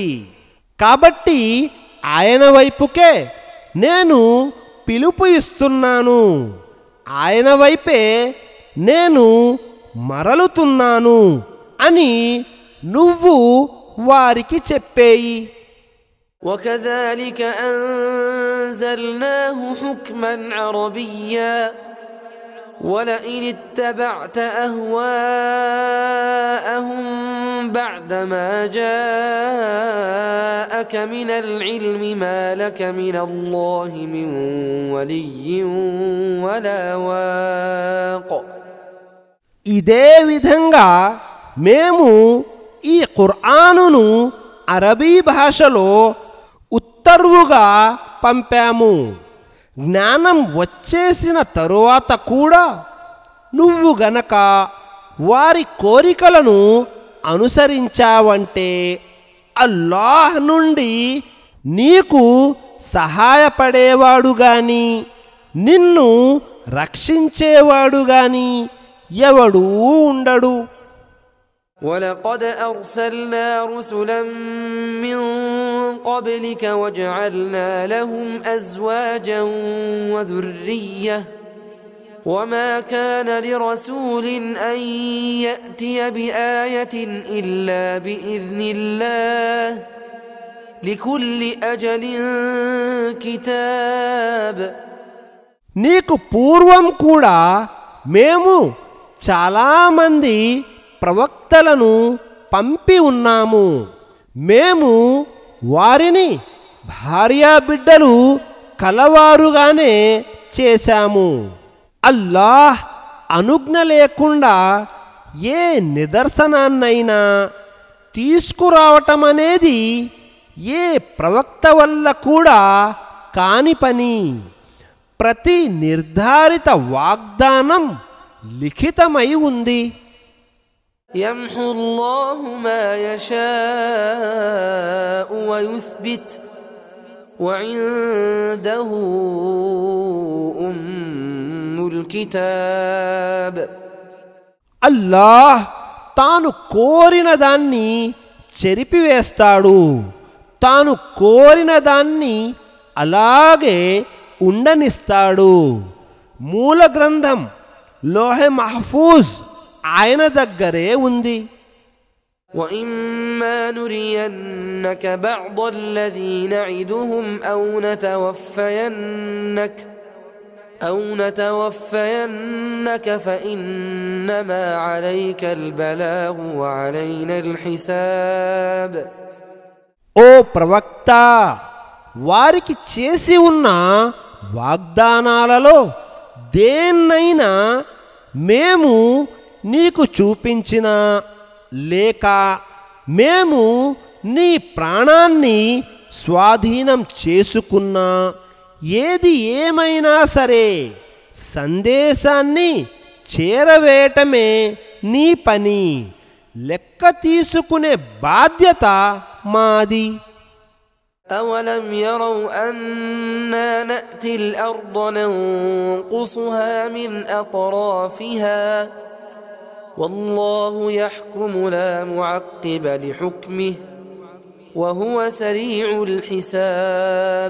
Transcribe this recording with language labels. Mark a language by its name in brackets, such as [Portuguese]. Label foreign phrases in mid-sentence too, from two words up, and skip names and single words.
[Telugu] కాబట్టి ఆయన వైపుకే నేను పిలుపు ఇస్తున్నాను, ఆయన వైపే నేను మరలుతున్నాను అని నువ్వు వారికి చెప్పేయి. [Arabic] وكذلك أنزلناه حكما عربيا ولئن اتبعت أهواءهم بعدما جاءك من العلم ما لك من الله من ولي ولا واق. [Telugu] ఇదే విధంగా మేము ఈ ఖుర్ఆనును అరబీ భాషలో ఉత్తర్వుగా పంపాము. జ్ఞానం వచ్చేసిన తరువాత కూడా నువ్వు గనక వారి కోరికలను అనుసరించావంటే అల్లాహ్ నుండి నీకు సహాయపడేవాడు గాని నిన్ను రక్షించేవాడు గాని ఎవడూ ఉండడు. [Arabic] ولقد أرسلنا رسلا من قبلك وجعلنا لهم أزواجا وذرية وما كان لرسول أن يأتي بآية إلا بإذن الله لكل أجل كتاب. [Telugu] నీకు పూర్వం కూడా మేము చాలామంది ప్రవక్తలను పంపి ఉన్నాము. మేము వారిని భార్యాబిడ్డలు కలవారుగానే చేశాము. అల్లాహ్ అనుజ్ఞ లేకుండా ఏ నిదర్శనాన్నైనా తీసుకురావటం అనేది ఏ ప్రవక్త వల్ల కూడా కాని పని. ప్రతి నిర్ధారిత వాగ్దానం లిఖితమై ఉంది. [Arabic] يمحو الله ما يشاء ويثبت وعنده أم الكتاب. [Telugu] అల్లాహ్ తాను కోరిన దాన్ని చెరిపివేస్తాడు, తాను కోరిన దాన్ని అలాగే ఉండనిస్తాడు. మూల గ్రంథం లోహె మహఫూజ్ ఆయన దగ్గరే ఉంది. [Arabic] وإما نرينك بعض الذي نعدهم أو نتوفينك فإنما عليك البلاغ وعلينا الحساب. [Telugu] ఓ ప్రవక్త, వారికి చేసి ఉన్న వాగ్దానాలలో దేన్నైనా మేము నీకు చూపించినా లేక మేము నీ ప్రాణాన్ని స్వాధీనం చేసుకున్నా ఏది ఏమైనా సరే సందేశాన్ని చేరవేయటమే నీ పని. లెక్క తీసుకునే బాధ్యత మాది. [Arabic] أولم يروا أنا نأتي الأرض ننقصها من أطرافها والله يحكم لا معقب لحكمه وهو سريع الحساب.